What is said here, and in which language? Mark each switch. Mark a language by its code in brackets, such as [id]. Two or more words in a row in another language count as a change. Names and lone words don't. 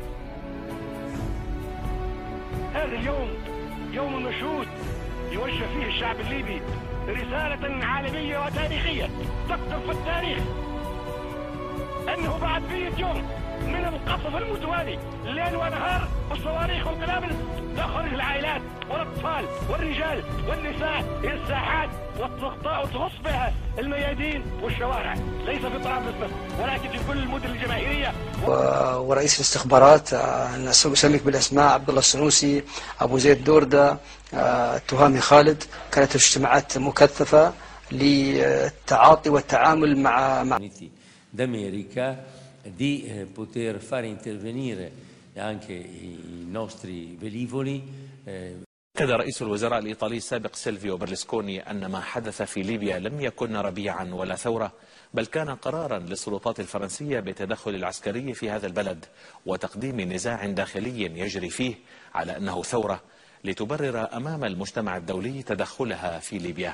[ar] هذا اليوم يوم مشهود يوجه فيه الشعب الليبي رسالة عالمية وتاريخية تكتب في التاريخ أنه بعد 100 يوم من القصف المتوالي ليل ونهار والصواريخ والقنابل تخرج العائلات والأطفال والرجال والنساء إلى الساحات وتغص بها الميادين والشوارع، ليس في طرابلس بس ولكن في كل المدن الجماهيرية. ورئيس الاستخبارات أنا أسميك بالأسماء عبد الله السنوسي، أبو زيد دوردة، تهامي خالد، كانت اجتماعات مكثفة للتعاطي والتعامل مع [it] d'America di poter fare intervenire anche i nostri velivoli. [ar] أكد رئيس الوزراء الإيطالي السابق سيلفيو برلسكوني أن ما حدث في ليبيا لم يكن ربيعا ولا ثورة، بل كان قرارا للسلطات الفرنسية بالتدخل العسكري في هذا البلد وتقديم نزاع داخلي يجري فيه على أنه ثورة لتبرر أمام المجتمع الدولي تدخلها في ليبيا.